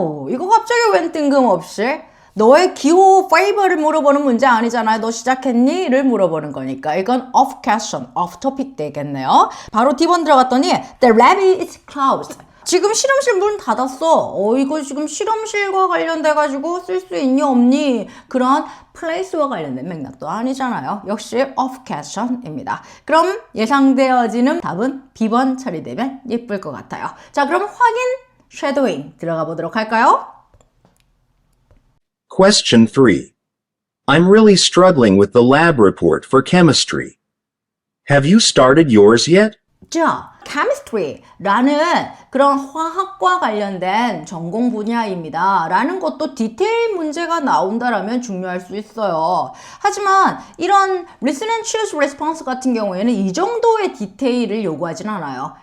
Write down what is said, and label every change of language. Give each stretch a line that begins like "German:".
Korean: 이거 갑자기 웬 뜬금없이 너의 기호 favorite를 물어보는 문제 아니잖아요. 너 시작했니? 를 물어보는 거니까 이건 off question, off topic 되겠네요. 바로 D번 들어갔더니
English: The lab is closed.
Korean: 지금 실험실 문 닫았어. 이거 지금 실험실과 관련돼가지고 쓸 수 있니 없니? 그런 place와 관련된 맥락도 아니잖아요. 역시 off question입니다. 그럼 예상되어지는 답은 B번 처리되면 예쁠 것 같아요. 자, 그럼 확인, shadowing 들어가 보도록 할까요?
English: Question 3. I'm really struggling with the lab report for chemistry. Have you started yours yet?
Korean: 자, chemistry라는 그런 화학과 관련된 전공 분야입니다. 라는 것도 디테일 문제가 나온다라면 중요할 수 있어요. 하지만 이런 listen and choose response 같은 경우에는 이 정도의 디테일을 요구하진 않아요.